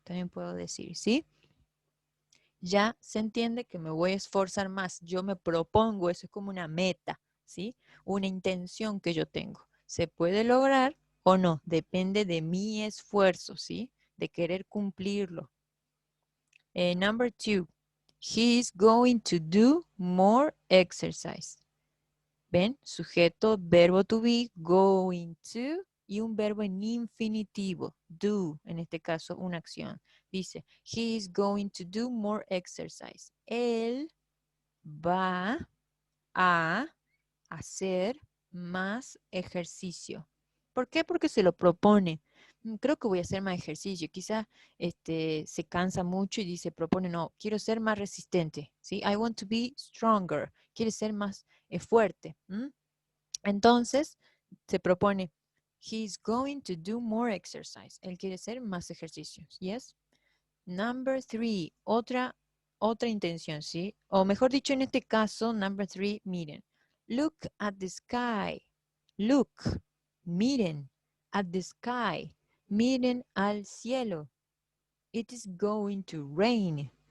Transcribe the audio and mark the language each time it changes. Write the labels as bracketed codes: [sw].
[es] También puedo decir, ¿sí? Ya se entiende que me voy a esforzar más. Yo me propongo, eso es como una meta, ¿sí? Una intención que yo tengo. ¿Se puede lograr o no? Depende de mi esfuerzo, ¿sí? De querer cumplirlo. [en] Number two, he is going to do more exercise. [es] ¿Ven? Sujeto, verbo to be, going to, y un verbo en infinitivo, do, en este caso una acción. [en] Dice, he is going to do more exercise. [es] Él va a hacer más ejercicio. ¿Por qué? Porque se lo propone. Creo que voy a hacer más ejercicio. Quizás se cansa mucho y dice, propone, no, quiero ser más resistente. ¿Sí? [en] I want to be stronger. [es] Quiere ser más fuerte. Entonces, se propone, [en] he's going to do more exercise. [es] Él quiere hacer más ejercicios. Yes. Number three, otra intención, ¿sí? O mejor dicho, en este caso, number three, miren. [en] Look at the sky. Look, miren, at the sky. [es] Miren al cielo. [en] It is going to rain.